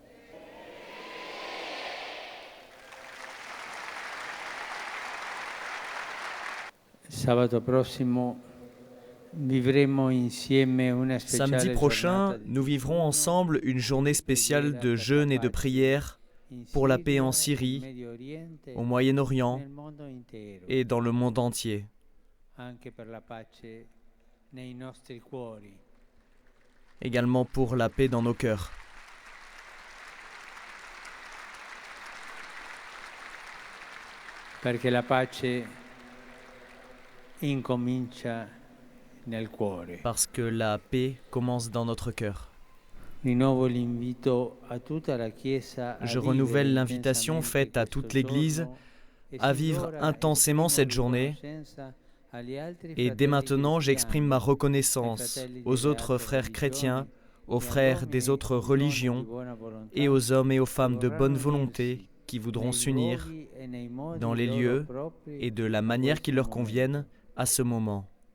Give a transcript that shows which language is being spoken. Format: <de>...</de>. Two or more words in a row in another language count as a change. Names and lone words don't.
<fr>Samedi prochain, nous vivrons ensemble une journée spéciale de jeûne et de prière pour la paix en Syrie, au Moyen-Orient et dans le monde entier. Également pour la paix dans nos cœurs.</fr> <it>Perché la pace incomincia nel cuore.</it> <fr>Parce que la paix commence dans notre cœur. Je renouvelle l'invitation faite à toute l'Église à vivre intensément cette journée. Et dès maintenant, j'exprime ma reconnaissance aux autres frères chrétiens, aux frères des autres religions et aux hommes et aux femmes de bonne volonté qui voudront s'unir dans les lieux et de la manière qui leur convienne à ce moment.</fr>